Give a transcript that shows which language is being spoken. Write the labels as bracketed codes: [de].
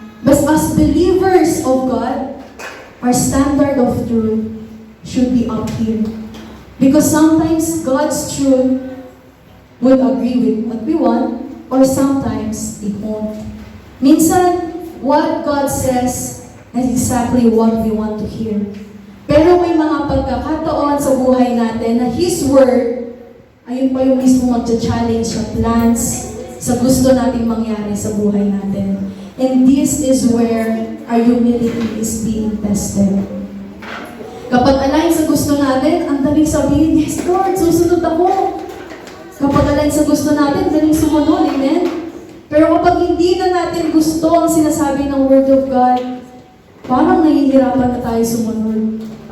[en] But as believers of God, our standard of truth should be up here. Because sometimes God's truth will agree with what we want, or sometimes it won't. [tl] Minsan, [en] what God says is exactly what we want to hear. [tl] Pero may mga pagkakataon sa buhay natin na His Word, ayun pa yung mismo mag-challenge sa plans, sa gusto nating mangyari sa buhay natin. [en] And this is where our humility is being tested. [tl] Kapag align sa gusto natin, ang daling sabihin, [en] yes Lord, [tl] susunod ako. Kapag align sa gusto natin, daling sumunod, amen? Pero kapag hindi na natin gusto ang sinasabi ng [en] Word of God, [tl] parang nahihirapan na tayo sumunod.